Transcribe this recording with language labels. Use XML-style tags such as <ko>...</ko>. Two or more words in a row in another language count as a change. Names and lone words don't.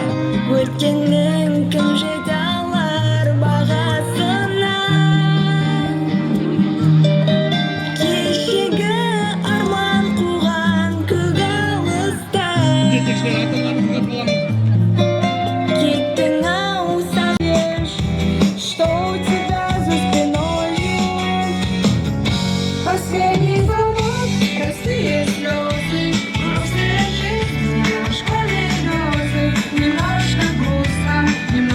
<kk>өткеннің кім жете алар бағасына. Кешегі арман қуған көк алыста, Жетекшілер, ата-аналарымызға саламыз. кеттің ау сағыныш,</kk> <ru>что у тебя за спиною. Последний звонок, простые слезы, грустная жизнь, школьные грезы, немножко грустно.</ru>